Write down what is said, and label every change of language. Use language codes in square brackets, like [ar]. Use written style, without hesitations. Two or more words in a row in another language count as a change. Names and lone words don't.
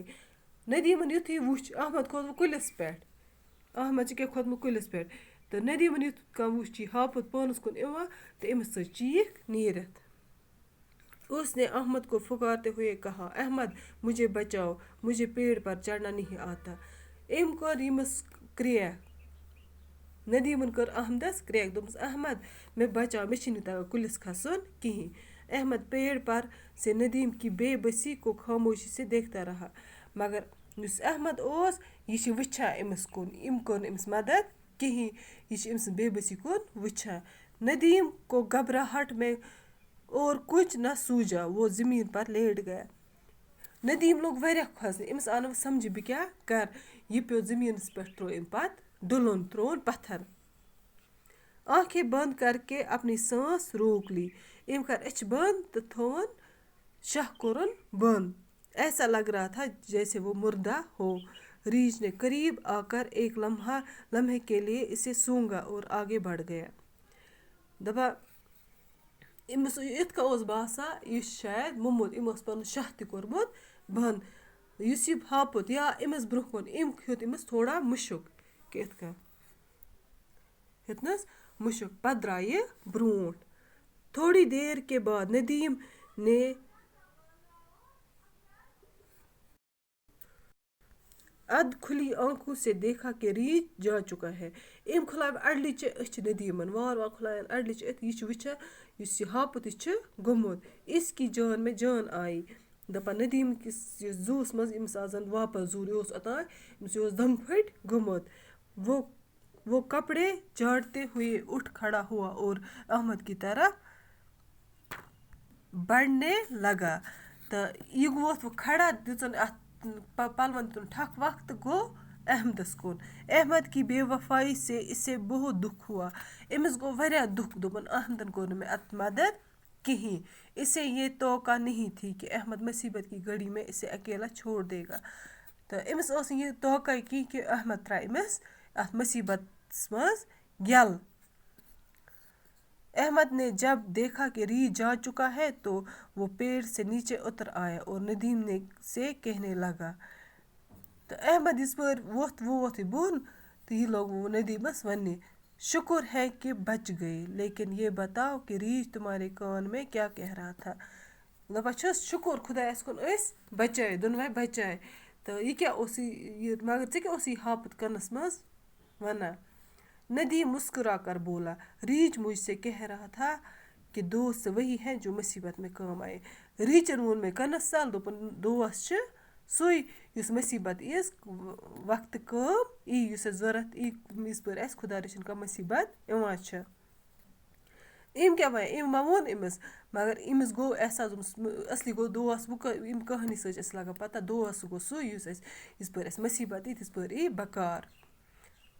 [ks] ندیمن یُتھُے وُچھ احمد کھوٚت وۄنۍ کُلِس پٮ۪ٹھ، احمد چھُ کیٛاہ کھوٚتمُت کُلِس پٮ۪ٹھ تہٕ ندیمن یُتھ کانٛہہ وُچھ یہِ ہاپُت پانس کُن یِوان تہٕ أمِس ژٔج چیخ نیٖرِتھ۔ [ur] اس نے احمد کو پھکارتے ہوئے کہا، احمد مجھے بچاؤ، مجھے پیڑ پر چڑھنا نہیں آتا۔ [ks] أمۍ کٔر ییٚمِس کرٛیکھ، ندیمن کٔر احمدس کرٛیکھ، دوٚپمس احمد مےٚ بچاو، مےٚ چھُنہٕ تگان کُلِس کھسُن کِہیٖنۍ۔ [ur] احمد پیڑ پر سے ندیم کی بے بسی کو خاموشی سے دیکھتا رہا، [ks] مگر یُس احمد اوس یہِ چھُ وٕچھان أمِس کُن، أمۍ کوٚر نہٕ أمِس مدد کِہیٖنۍ، یہِ چھُ أمۍ سٕنٛز بے بسی کُن وٕچھان۔ [ur] ندیم کو گھبراہٹ میں اور کچھ نہ سوجھا، وہ زمین پر لیٹ گیا۔ [ks] ندیم لوٚگ واریاہ کھۄژنہِ، أمِس آو نہٕ وۄنۍ سمجھی بہٕ کیٛاہ کرٕ، یہِ پیوٚو زٔمیٖنس پٮ۪ٹھ، تروو أمۍ پتہٕ ڈُلُن، ترووُن پتھر۔ [ur] آنکھیں بند کر کے اپنی سانس روک لی، [ks] أمۍ کر أچھ بند تہٕ تھووُن شاہ کوٚرُن بند، [ur] ایسا لگ رہا تھا جیسے وہ مردہ ہو۔ ریچھ نے قریب آ کر ایک لمحے کے لیے اسے سونگا اور آگے بڑھ گیا۔ [ks] دپان أمِس یِتھ کٔنۍ اوس باسان یہِ چھُ شاید موٚمُت، أمۍ اوس پَنُن شاہ تہِ کوٚرمُت بنٛد. یُس یہِ ہاپُت یا أمِس برٛونٛہہ کُن أمۍ ہیوٚت أمِس تھوڑا مُشُک کہِ یِتھ کٔنۍ ہیوٚتنَس مُشُک. پَتہٕ درٛاے یہِ برٛونٛٹھ. [ur] تھوڑی دیر کے بعد ندیم نے اد کھلی آنکھوں سے دیکھا کہ ریچھ جا چکا ہے. [ks] أمۍ کھُلایہِ اَڈلِچہِ أچھ ندیٖمن وارٕ وارٕ کھُلایَن اَڈلِچہِ أچھ. یہِ چھُ وٕچھان یُس یہِ ہاپُت یہِ چھُ گوٚمُت. [ur] اس کی جان میں جان آئی. [ks] دَپان ندیٖم کِس یُس زوٗوَس منٛز أمِس آو زَن واپَس زوٗر. یہِ اوس اوٚتانۍ أمِس یہِ اوس دم پھٔٹۍ گوٚمُت. [ur] وہ کپڑے جھاڑتے ہوئے اٹھ کھڑا ہوا اور احمد کی طرف بڑھنے لگا. [ks] تہٕ یہِ ووت وۄنۍ کھڑا دِژٕن اَتھ پَلوَن دیُتُن ٹھَکھ وَکھ تہٕ گوٚو احمدَس کُن. [ur] احمد کی بے وفائی سے اسے بہت دکھ ہوا. [ks] أمِس گوٚو واریاہ دُکھ. دوٚپُن احمدَن کوٚر نہٕ مےٚ اَتھ مدد کِہیٖنۍ. [ur] اسے یہ توقع نہیں تھی کہ احمد مصیبت کی گھڑی میں اسے اکیلا چھوڑ دے گا. [ks] تہٕ أمِس ٲس نہٕ یہِ توقع کینٛہہ کہِ احمد ترٛایہِ أمِس اَتھ مصیبتَس منٛز یَلہٕ. [ur] احمد نے جب دیکھا کہ ریچھ جا چکا ہے تو وہ پیڑ سے نیچے اتر آیا اور ندیم نے سے کہنے لگا. [ks] تہٕ احمد یِژ پٲرۍ ووٚتھ یہِ بۄن تہٕ یہِ لوگ ندیٖمَس وَننہِ. [ur] شکر ہے کہ بچ گئے لیکن یہ بتاؤ کہ ریچھ تمہارے کان میں کیا کہہ رہا تھا. [ks] دَپان چھُس شُکُر خۄدایَس کُن أسۍ بچاے دۄنوَے بچاے. تہٕ یہِ کیٛاہ اوس یہِ مگر ژےٚ کیٛاہ اوس یہِ ہاپُت کَنَس منٛز وَنان. [ur] ندیم مسکرا کر بولا. ریچھ مجھ سے کہہ رہا تھا کہ دوست وہی ہے جو مصیبت میں کام آئے. [ks] ریچھَن ووٚن مےٚ کَنَس تَل دوٚپُن دوس چھِ سُے یُس مصیبت یِیَس وقتہٕ کٲم ای یُس اَسہِ ضوٚرَتھ ای یِژ پٲرۍ اَسہِ خۄدا رٔچھِنۍ کانٛہہ مصیبت یِوان چھِ. أمۍ کیٛاہ وَنہِ أمۍ ما ووٚن أمِس مگر أمِس گوٚو احساس دوٚپمَس اَصلی گوٚو دوس ییٚمہِ کہانی سۭتۍ چھِ اَسہِ لگان پَتہ دوس گوٚو سُے یُس اَسہِ یِژ پٲرۍ اَسہِ مصیبت یی تِژ پٲرۍ ای بکار.